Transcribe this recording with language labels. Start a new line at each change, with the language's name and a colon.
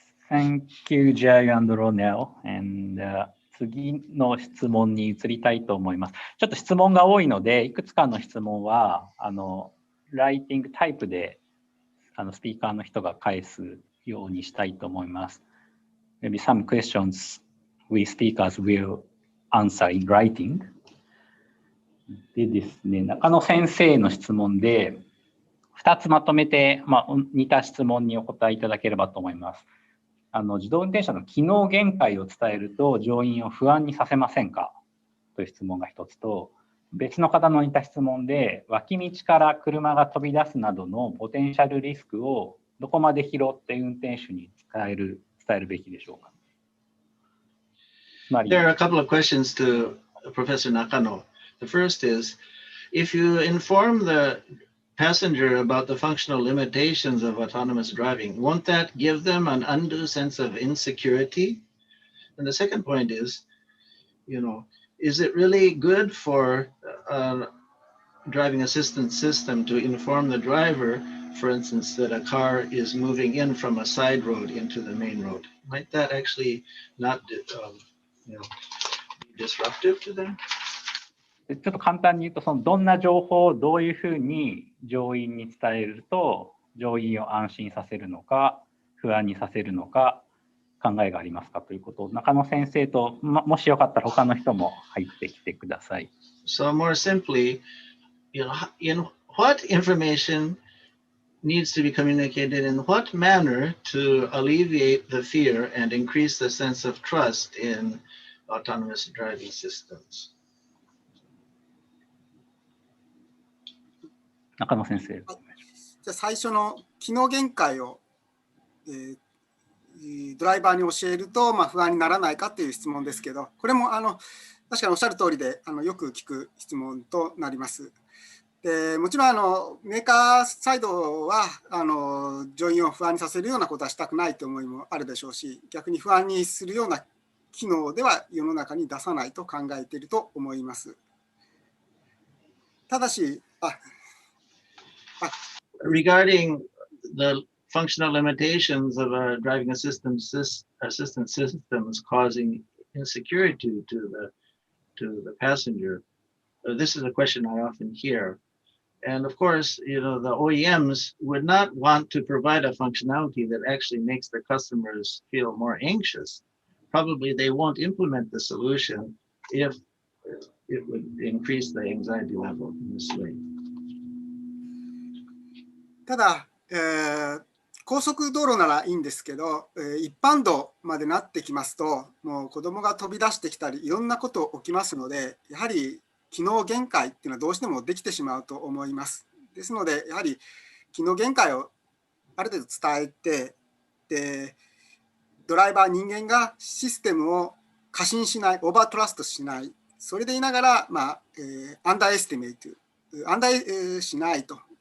English: Thank you, Jiayu and Ronel.
Japanese: And, 次の質問に移りたいと思います。ちょっと質問が多いので、いくつかの質問はライティングタイプでスピーカーの人が返すようにしたいと思います。
English: Maybe some questions we speakers will answer in writing.
Japanese: でですね、中野先生の質問で、2つまとめて、似た質問にお答えいただければと思います。自動運転車の機能限界を伝えると乗員を不安にさせませんかという質問が1つと、別の方の似た質問で、脇道から車が飛び出すなどのポテンシャルリスクをどこまで拾って運転手に伝えるべきでしょうか。
English: There are a couple of questions to Professor Nakano. The first is, if you inform the passenger about the functional limitations of autonomous driving, won't that give them an undue sense of insecurity? And the second point is, is it really good for a driving assistance system to inform the driver, for instance, that a car is moving in from a side road into the main road? Might that actually not be disruptive to them?
Japanese: ちょっと簡単に言うと、どんな情報をどういうふうに乗員に伝えると、乗員を安心させるのか、不安にさせるのか、考えがありますかということを、中野先生と、もしよかったら他の人も入ってきてください。
English: So more simply, in what information needs to be communicated in what manner to alleviate the fear and increase the sense of trust in autonomous driving systems?
Japanese: 中野先生。じゃあ最初の機能限界を、ドライバーに教えると、不安にならないかという質問ですけど、これも確かにおっしゃる通りでよく聞く質問となります。でもちろんメーカーサイドは乗員を不安にさせるようなことはしたくないという思いもあるでしょうし、逆に不安にするような機能では世の中に出さないと考えていると思います。ただし、
English: Regarding the functional limitations of a driving assistance systems causing insecurity to the passenger, this is a question I often hear. And of course, the OEMs would not want to provide a functionality that actually makes the customers feel more anxious. Probably they won't implement the solution if it would increase the anxiety level in this way.
Japanese: ただ、高速道路ならいいんですけど、一般道までなってきますと、もう子どもが飛び出してきたり、いろんなこと起きますので、やはり機能限界っていうのはどうしてもできてしまうと思います。ですので、やはり機能限界をある程度伝えて、でドライバー、人間がシステムを過信しない、オーバートラストしない、それでいながら、アンダーエスティメイト、アンダーしないと。